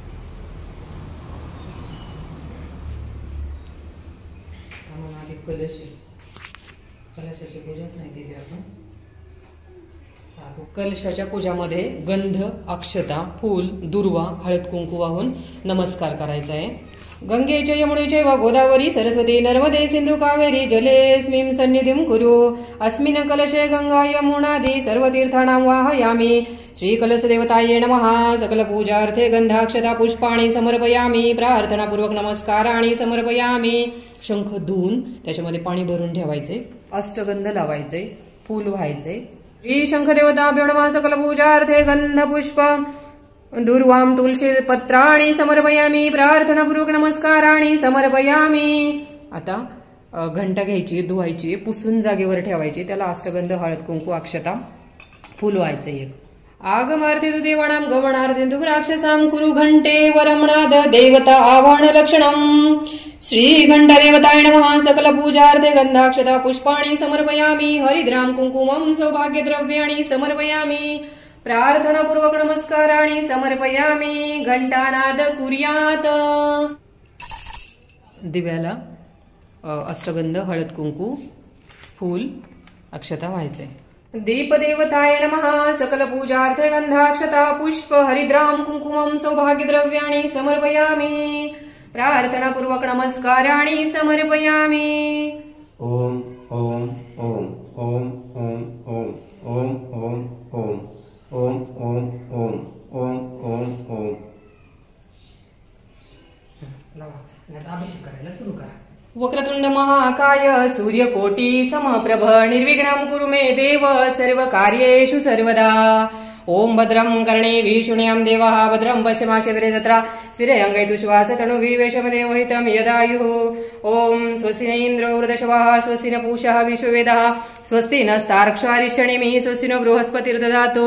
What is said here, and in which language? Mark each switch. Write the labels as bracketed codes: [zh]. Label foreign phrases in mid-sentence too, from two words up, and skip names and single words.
[mr] आधी कलशाची पूजाच नाही केली आपण. कलशाच्या पूजामध्ये गंध अक्षता फूल दुर्वा हळद कुंकू वाहून नमस्कार करायचा आहे. [sa] गंगे च यमुने चैव गोदावरी सरस्वती नर्मदे सिंधु कावेरी जलेस्मिं सन्निधिं कुरु. अस्मिन् कलशे गंगा यमुनादि सर्वतीर्थानां वाहयामि. श्रीकलशदेवतायै नमः. सकलपूजार्थे गंधाक्षता पुष्पाणि समर्पयामि. प्रार्थनापूर्वक नमस्काराणि समर्पयामि. [mr] शंख धुवून त्याच्यामध्ये पाणी भरून ठेवायचे. अष्टगंध लावायचे. फूल व्हायचे. [sa] श्री शंखदेवताभ्यो नमः. सकलपूजार्थे गंधपुष्प दुर्वां तुलसी पत्राणि समर्पयामि. प्रार्थनापूर्वक नमस्काराणि समर्पयामि. [mr] आता घंटा घ्यायची धुवायची पुसून जागेवर ठेवायची. त्याला अष्टगंध हळद कुंकू अक्षता फूल व्हायचं. [sa] एक आगमार्थे तु देवानां गमनार्थे तु राक्षसां कुरु घंटे वरमणाद देवता आवाहन लक्षणम्. श्री घंटादेवताय नमः. सकल पूजार्थे गंधाक्षता पुष्पाणि समर्पयामि. हरिद्रां कुंकुमं सौभाग्यद्रव्याणि समर्पयामि. प्रार्थनापूर्वक नमस्काराणि समर्पयामि. घंटानाद कुर्यात. [mr] दिव्याला अष्टगंध हळद कुंकू फूल अक्षता व्हायचे. [sa] दीपदेवताय नमः. सकल पूजार्थे गंधाक्षता पुष्प हरिद्रां कुंकुमं सौभाग्यद्रव्याणि समर्पयामि. प्रार्थनापूर्वक नमस्काराणि समर्पयामि. ओम ओम ओम ओम ओम ओम ओम ओम ओम ओम ओम ओम ओम ओम ओम. [mr] अभिषेक करायला सुरू करा. [sa] वक्रतुंड महाकाय सूर्यकोटी समप्रभ निर्विघ्नं कुरु मे देव सर्वकार्येषु सर्वदा. ओम भद्रं कर्णेभिः शृणुयाम देवः भद्रं पश्यमाक्षभिर्यजत्रा स्थिरैरङ्गैः श्वासतनुभिः यदायुः. ओम स्वस्ति न इन्द्रो वृधशवः स्वस्ति न पूषः विश्ववेदः स्वस्ति नस्तार्क्ष्वारिष्यणिमिः स्वस्ति नो बृहस्पतिर्दधातु.